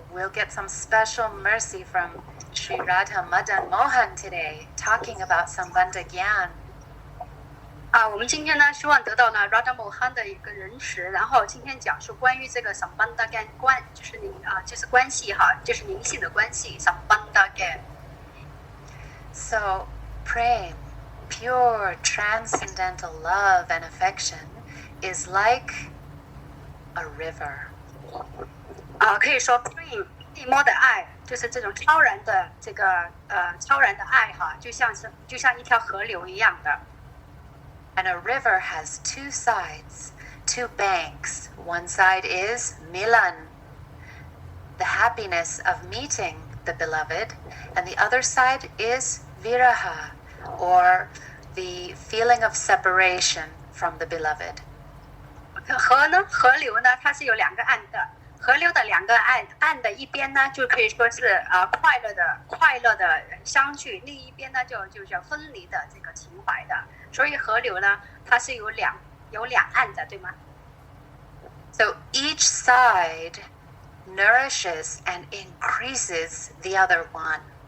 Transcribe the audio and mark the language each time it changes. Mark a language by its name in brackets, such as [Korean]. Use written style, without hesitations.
[English] we'll get some special mercy from Sri Radha Madan Mohan today, talking about Sambandha Gyan. [Chinese] 我们今天呢，希望得到呢 Radha Mohan 的一个仁慈，然后今天讲述关于这个 Sambandha Gyan 就是关系哈，就是灵性的关系 Sambandha Gyan。 [English] So, Prem, pure transcendental love and affection, is like a river. [Chinese] 可以说 Prem 地摸的爱，就是这种超然的这个超然的爱哈，就像一条河流一样的。 [English] And a river has two sides, two banks. One side is Milan, the happiness of meeting the beloved, and the other side is Viraha, or the feeling of separation from the beloved. [Chinese] 河流呢，它是有两个岸的。河流的两个岸的一边呢，就可以说是快乐的相聚，另一边呢就叫分离的这个情怀的。所以河流呢，它是有两岸的，对吗？ [English] So each side nourishes and increases the other one.